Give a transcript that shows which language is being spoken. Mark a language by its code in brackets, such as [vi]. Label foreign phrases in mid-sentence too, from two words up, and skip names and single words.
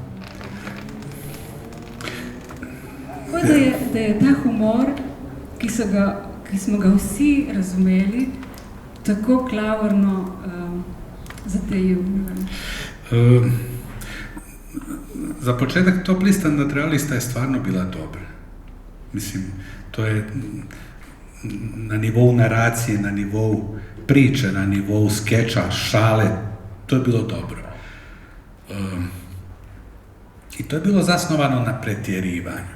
[sl] Da je ta humor, ki smo ga vsi razumeli, tako klavrno zatajil. [bs] Za početak Top lista nadrealista je stvarno bila dobra. Mislim, to je na nivou naracije, na nivou priče, na nivou skeča, šale, to je bilo dobro. I to je bilo zasnovano na pretjerivanju.